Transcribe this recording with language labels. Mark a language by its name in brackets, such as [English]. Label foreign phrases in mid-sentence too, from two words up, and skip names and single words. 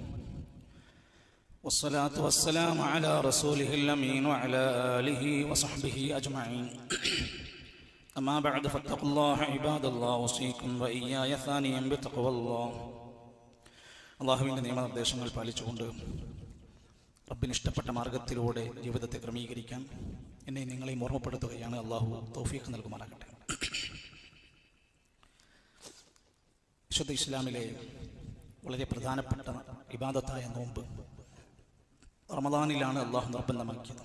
[Arabic] والصلاة والسلام على رسوله الأمين وعلى آله وصحبه أجمعين أما بعد فاتقوا الله عباد الله أوصيكم وإياي ثانيا بتقوى الله. [Malayalam] അല്ലാഹുവിൻ്റെ നിയമനിർദ്ദേശങ്ങൾ പാലിച്ചുകൊണ്ട് റബ്ബിന് ഇഷ്ടപ്പെട്ട മാർഗത്തിലൂടെ ജീവിതത്തെ ക്രമീകരിക്കാൻ എന്നെ നിങ്ങളെയും ഓർമ്മപ്പെടുത്തുകയാണ്. അള്ളാഹു തൗഫീഖ് നൽകുമാറാകട്ടെ. വിശുദ്ധ ഇസ്ലാമിലെ വളരെ പ്രധാനപ്പെട്ട ഇബാദത്തായ നോമ്പ് റമദാനിലാണ് അള്ളാഹു നിർബന്ധമാക്കിയത്.